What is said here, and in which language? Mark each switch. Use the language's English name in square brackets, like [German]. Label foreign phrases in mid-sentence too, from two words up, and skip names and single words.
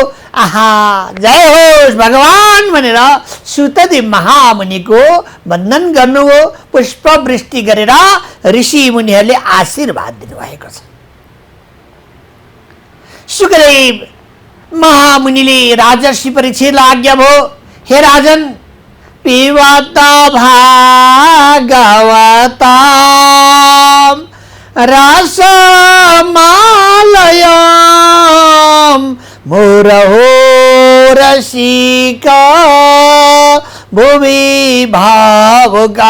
[Nepali] आहा जय होस् भगवान भनेर सुतदेव महामुनिको वन्दन गर्नु हो, पुष्प वृष्टि गरेर ऋषि मुनिहरूले आशीर्वाद दिनुभएको छ। सुखदेव महामुनिले राजर्षि परीक्षितलाई आज्ञा भयो, [Sanskrit] हे राजन पिबत भागवताम् रसमालयम् मुरहो रसिका भुवि भावुका।